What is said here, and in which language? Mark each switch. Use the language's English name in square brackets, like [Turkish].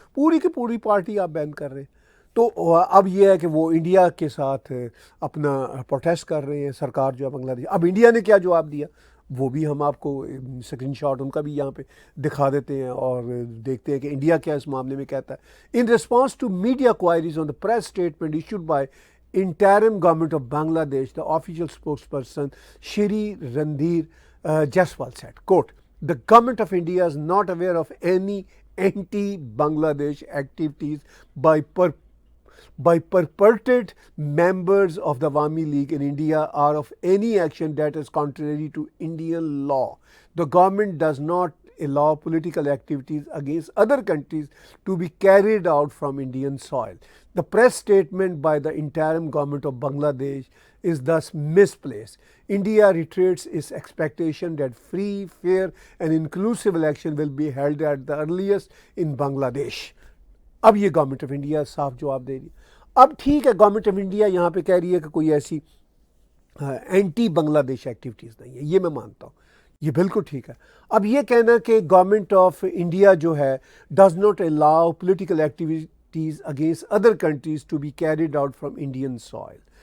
[Urdu] پوری کی پوری پارٹی آپ بین کر رہے ہیں. تو اب یہ ہے کہ وہ انڈیا کے ساتھ اپنا پروٹیسٹ کر رہے ہیں، سرکار جو ہے بنگلہ دیش. اب انڈیا نے کیا جواب دیا وہ بھی ہم آپ کو اسکرین شاٹ ان کا بھی یہاں پہ دکھا دیتے ہیں اور دیکھتے ہیں کہ انڈیا کیا اس معاملے میں کہتا ہے. [English] In response to media queries on the press statement issued by interim government of Bangladesh, the official spokesperson Shri Randhir Jaiswal said, quote, the government of India is not aware of any anti-Bangladesh activities by purported members of the Awami League in India or of any action that is contrary to Indian law. The government does not allow political activities against other countries to be carried out from Indian soil. The press statement by the interim government of Bangladesh is thus misplaced. India reiterates its expectation that free, fair and inclusive election will be held at the earliest in Bangladesh. [Urdu] اب یہ government of India صاف جواب دے رہی ہے. اب ٹھیک ہے government of India یہاں پہ کہہ رہی ہے کہ کوئی ایسی اینٹی بنگلہ دیش ایکٹیویٹیز نہیں ہے، یہ میں مانتا ہوں، یہ بالکل ٹھیک ہے. اب یہ کہنا کہ گورنمنٹ آف انڈیا جو ہے [English] Does not allow political activities against other countries to be carried out from Indian soil.